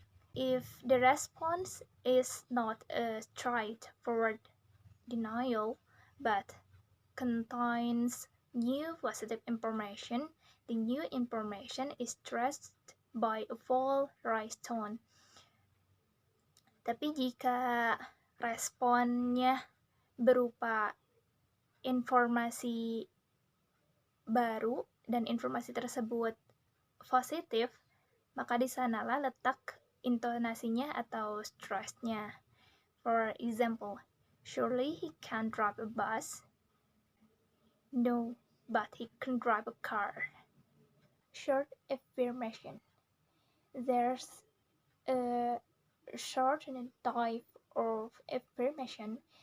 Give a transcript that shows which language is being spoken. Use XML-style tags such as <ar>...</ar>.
<en>If the response is not a straightforward denial but contains new positive information, the new information is stressed by a full rise tone.</en> <id>Tapi jika responnya berupa informasi baru dan informasi tersebut positif, maka di sanalah letak intonasinya atau stressnya.</id> <en>For example, surely he can drive a bus. No, but he can drive a car. Short affirmation. There's a certain type of affirmation.</en>